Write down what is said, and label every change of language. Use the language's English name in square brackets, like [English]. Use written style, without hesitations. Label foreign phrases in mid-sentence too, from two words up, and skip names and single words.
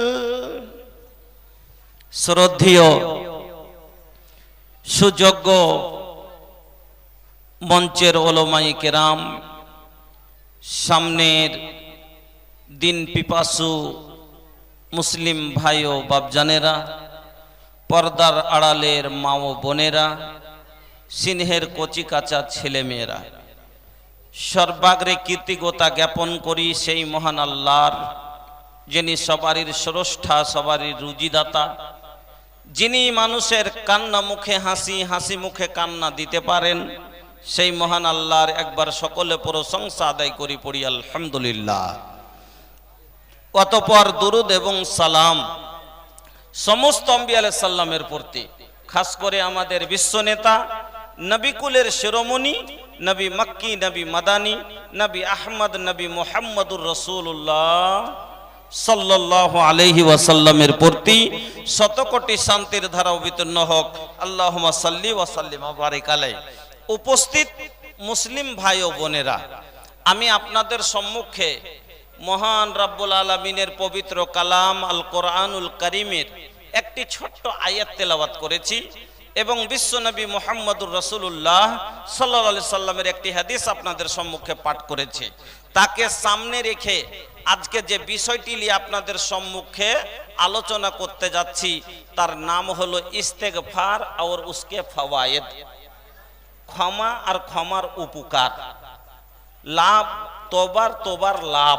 [Bangla] শ্রদ্ধেয় সুযোগ্য মঞ্চের ওলামায়ে কেরাম, সামনের দ্বীন পিপাসু মুসলিম ভাইয়োঁ বাপজানেরা, পর্দার আড়ালের মা ও বোনেরা, সিংহের কচি কাঁচা ছেলে মেয়েরা, সর্বাগ্রে কৃতজ্ঞতা জ্ঞাপন করি সেই মহান আল্লাহর যিনি সবারই স্রষ্টা সবারই রুজিদাতা, যিনি মানুষের কান্না মুখে হাসি হাসি মুখে কান্না দিতে পারেন, সেই মহান আল্লাহর একবার সকলে প্রশংসা আদায় করি পড়ি আলহামদুলিল্লাহ। অতঃপর দরুদ এবং সালাম সমস্ত আম্বিয়া [Arabic] عليه السلام [Bangla] প্রতি, খাস করে আমাদের বিশ্ব নেতা নবী কুলের শিরোমণি নবী মক্কী নবী মাদানী নবী আহমদ নবী [Arabic] محمد رسول الله صلى الله عليه وسلم [Bangla] প্রতি শত কোটি শান্তির ধারা অবতীর্ণ হোক, [Arabic] اللهم صل و سلم و بارك عليه. [Bangla] উপস্থিত মুসলিম ভাই ও বোনেরা, আমি আপনাদের সম্মুখে মহান [Arabic] رب العالمين [Bangla] পবিত্র কালাম [Arabic] القرآن الكريم [Bangla] একটি ছোট্ট আয়াত তেলাওয়াত করেছি এবং বিশ্ব নবী [Arabic] محمد رسول الله صلى الله عليه وسلم [Bangla] একটি হাদিস আপনাদের সম্মুখে পাঠ করেছি। তাকে সামনে রেখে আজকে যে বিষয়টি নিয়ে আপনাদের সম্মুখে আলোচনা করতে যাচ্ছি তার নাম হলো [Urdu] استغفار اور اس کے فوائد, [Bangla] ক্ষমা আর ক্ষমার উপকার, লাভ তোবার লাভ।